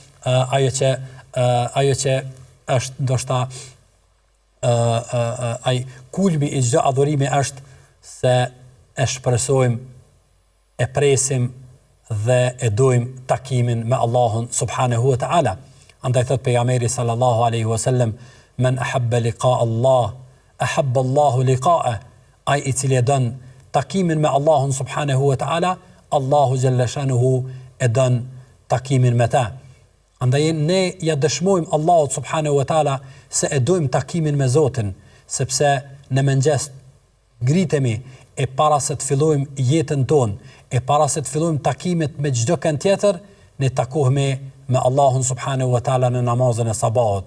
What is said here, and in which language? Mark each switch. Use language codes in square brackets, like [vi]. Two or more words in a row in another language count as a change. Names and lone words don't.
[sq] ajo që është ndoshta ai kulmi i çdo adhurimi është se e shpresojmë, e presim dhe e dojmë takimin me Allahun [ar] سبحانه وتعالى. [sq] Andaj thot pejgamberi [ar] صلى الله عليه وسلم: "من أحب لقاء الله أحب الله لقاءه." [sq] Ai i cili e don takimin me Allahun [ar] سبحانه وتعالى, [sq] Allahu jalla shanuhu e don takimin me ta. Andaj ne ja dëshmojmë Allahut [ar] سبحانه وتعالى [sq] se e dojmë takimin me Zotin, sepse në mëngjes ngritemi e para se të fillojmë jetën tonë, e para se të fillojmë takimet me çdo kënd tjetër, ne takohemi me Allahun [ar] سبحانه وتعالى [sq] në namazën e sabahut.